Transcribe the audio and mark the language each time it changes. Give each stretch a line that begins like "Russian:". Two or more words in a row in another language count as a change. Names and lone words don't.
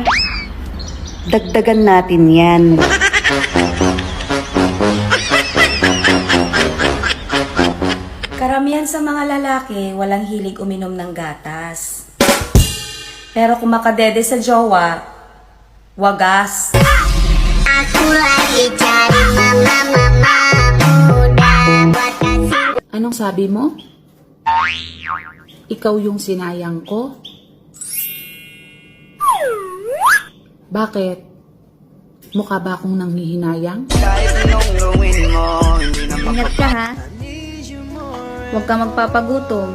Filipino: Dagdagan natin yan. Karamihan sa mga lalaki, walang hilig uminom ng gatas. Pero kung makadede sa jowa, wagas.
Indonesian: Aku lagi cari mama muda buat kasih.
Filipino: Anong sabi mo? Ikaw yung sinayang ko? Bakit? Mukha ba akong nanghihinayang? Ingat ka ha. Huwag ka magpapagutom.